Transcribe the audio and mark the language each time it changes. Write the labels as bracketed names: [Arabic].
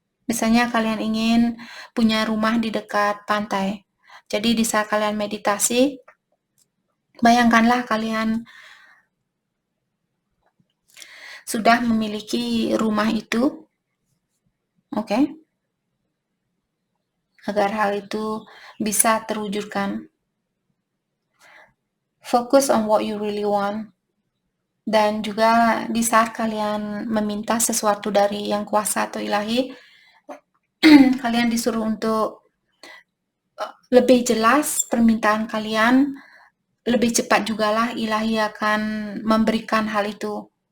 [Indonesian] Misalnya kalian ingin punya rumah di dekat pantai, jadi di saat kalian meditasi, bayangkanlah kalian sudah memiliki rumah itu, oke? Agar hal itu bisa terwujudkan. [English] Focus on what you really want. [Indonesian] Dan juga di saat kalian meminta sesuatu dari yang kuasa atau ilahi, kalian disuruh untuk lebih jelas permintaan kalian, lebih cepat jugalah ilahi akan memberikan hal itu.